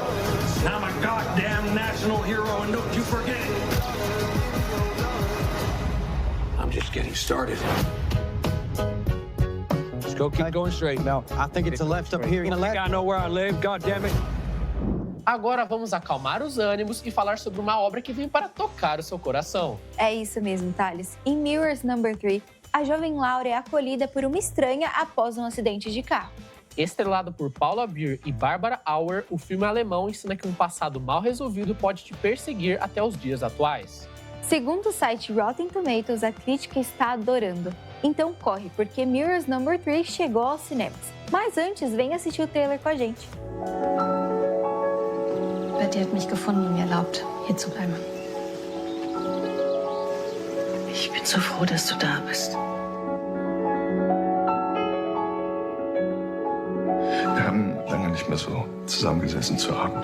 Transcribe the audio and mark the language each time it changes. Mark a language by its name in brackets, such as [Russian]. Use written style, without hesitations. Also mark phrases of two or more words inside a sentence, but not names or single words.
[English] And I'm a goddamn national hero, and don't you forget it. I'm just getting started. Let's go keep going straight. No, I think it's a left up here. I think I know where I live. God damn it. [Portuguese] Agora vamos acalmar os ânimos e falar sobre uma obra que vem para tocar o seu coração. É isso mesmo, Thales. Em Mirrors No. 3, a jovem Laura é acolhida por uma estranha após um acidente de carro. Estrelado por Paula Beer e Barbara Auer, o filme alemão ensina que um passado mal resolvido pode te perseguir até os dias atuais. Segundo o site Rotten Tomatoes, a crítica está adorando. Então corre, porque Mirrors No. 3 chegou aos cinemas. Mas antes, vem assistir o trailer com a gente. [German] Betty hat mich gefunden und mir erlaubt, hier zu bleiben. Ich bin so froh, dass du da bist. Wir haben lange nicht mehr so zusammengesessen zu Abend.